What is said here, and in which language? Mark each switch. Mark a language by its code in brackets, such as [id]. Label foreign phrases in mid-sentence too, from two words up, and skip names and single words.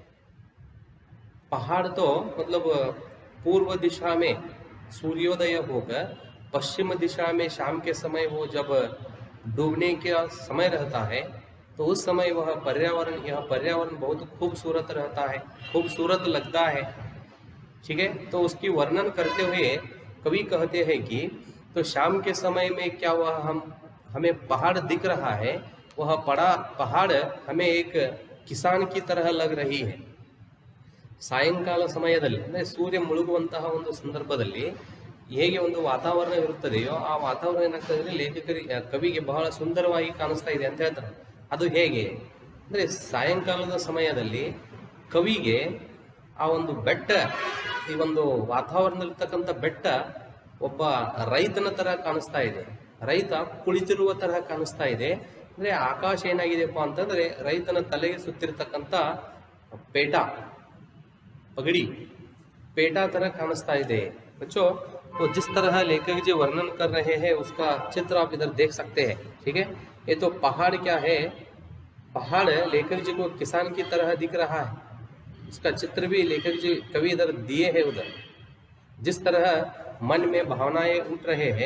[hi] पहाड़ तो मतलब पूर्व दिशा में सूर्योदय होकर पश्चिम दिशा में शाम के समय वो जब डूबने का समय रहता है तो उस समय वह पर्यावरण, यह पर्यावरण बहुत खूबसूरत रहता है, खूबसूरत लगता है। ठीक है, तो उसकी वर्णन करते हुए कवि कहते हैं कि तो शाम के समय में क्या वह हमें पहाड़ दिख रहा है, वह पहाड़ हमें एक किसान की तरह लग रही है। [kn] ಸಾಯಂಕಾಲ ಸಮಯದಲ್ಲಿ ಅಂದರೆ ಸೂರ್ಯ ಮುಳುಗುವಂತಹ ಒಂದು ಸಂದರ್ಭದಲ್ಲಿ ಹೇಗೆ ಒಂದು ವಾತಾವರಣವಿರುತ್ತದೆಯೋ ಆ ವಾತಾವರಣ ಏನಾಗ್ತದೆ ಅಂದರೆ ಕವಿಗೆ ಬಹಳ ಸುಂದರವಾಗಿ ಕಾಣಿಸ್ತಾ ಇದೆ ಅಂತ ಹೇಳ್ತಾರೆ. ಅದು ಹೇಗೆ ಅಂದರೆ ಸಾಯಂಕಾಲದ ಸಮಯದಲ್ಲಿ ಕವಿಗೆ ಆ ಒಂದು ಬೆಟ್ಟ, ಈ ಒಂದು ವಾತಾವರಣದಲ್ಲಿರ್ತಕ್ಕಂಥ ಬೆಟ್ಟ ಒಬ್ಬ ರೈತನ ತರ ಕಾಣಿಸ್ತಾ ಇದೆ, ರೈತ ಕುಳಿತಿರುವ ತರಹ ಕಾಣಿಸ್ತಾ ಇದೆ. ಅಂದ್ರೆ ಆಕಾಶ ಏನಾಗಿದೆಯಪ್ಪ ಅಂತಂದ್ರೆ ರೈತನ ತಲೆಗೆ ಸುತ್ತಿರ್ತಕ್ಕಂಥ ಪೇಟ, [hi] पगड़ी [kn] ಪೇಟ ತರ ಕಾಣಿಸ್ತಾ [hi] है बच्चों। तो जिस तरह लेखक जी वर्णन कर रहे हैं उसका चित्र आप इधर देख सकते हैं। ठीक है, ये तो पहाड़ क्या है, पहाड़ लेखक जी को किसान की तरह दिख रहा है, उसका चित्र भी लेखक जी कवि इधर दिए हैं उधर, जिस तरह मन में भावनाएं उठ रहे हैं।